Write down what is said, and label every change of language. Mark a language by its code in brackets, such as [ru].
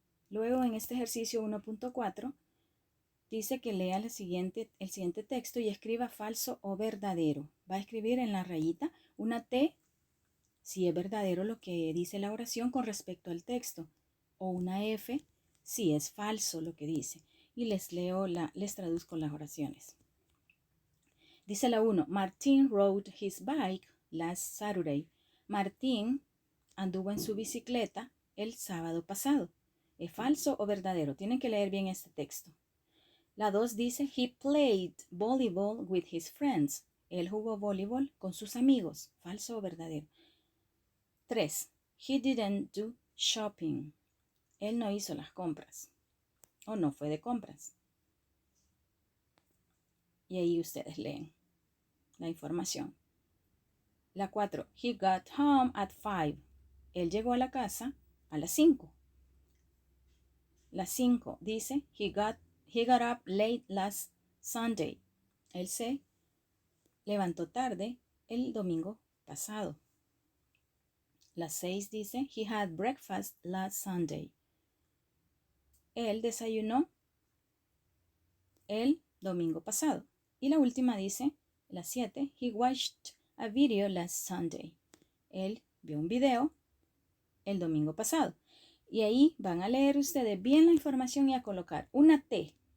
[es] Luego en este ejercicio 1.4 dice que lea el siguiente texto y escriba falso o verdadero. Va a escribir en la rayita una T si es verdadero lo que dice la oración con respecto al texto, o una F si es falso lo que dice. Y les traduzco las oraciones. Dice la 1, [en] Martin rode his bike last Saturday. [es] Martín anduvo en su bicicleta el sábado pasado. ¿Es falso o verdadero? Tienen que leer bien este texto. La 2 dice, [en] he played volleyball with his friends. [es] Él jugó voleibol con sus amigos. ¿Falso o verdadero? 3. [en] He didn't do shopping. [es] Él no hizo las compras. O no fue de compras. Y ahí ustedes leen la información. La 4. [en] He got home at 5. [es] Él llegó a la casa a las 5. La 5 dice, [en] he got up late last Sunday. [es] Él se levantó tarde el domingo pasado. La 6 dice, [en] he had breakfast last Sunday. [es] Él desayunó el domingo pasado. Y la última dice, la 7, [en] he watched a video last Sunday. [es] Él vio un video el domingo pasado. Y ahí van a leer ustedes bien la información y a colocar una T.